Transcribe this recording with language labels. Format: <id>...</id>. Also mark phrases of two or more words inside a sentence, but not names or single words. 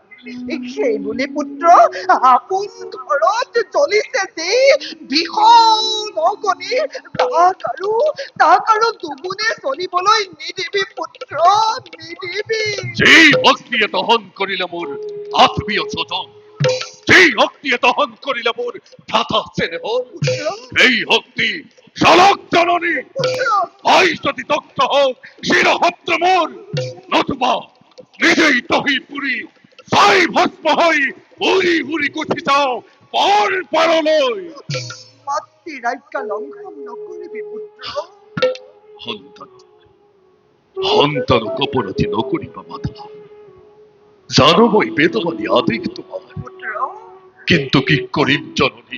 <as>সেই বুলি পুত্ৰ আপোন ঘৰত জ্বলিছে যি ভীষণ অগ্নি, তাক আৰু দুগুণে চলিবলৈ নিদিবি পুত্ৰ, নিদিবি। যি শক্তিয়ে দহন কৰিলে মোৰ আত্মীয় স্বজন, যি শক্তিয়ে দহন কৰিলে মোৰ ভ্ৰাতা চেনেহ, সেই শক্তি চলক জননী হয় যদি দগ্ধ হোক শিরহস্ত মোর, নতুবা নিজেই দহি পুরি ছাই ভস্ম হই উড়ি উড়ি গুছি যাও পর পরলৈ। মাতৃৰ আজ্ঞা লংঘন নকৰিবি পুত্ৰ। সন্তান সন্তান কপৰতি নকৰিবা মাথা, জানো মই বেদবাদী আদেশ তোমাৰ, পুত্ৰ কিন্তু কি কৰিম জননী।</as>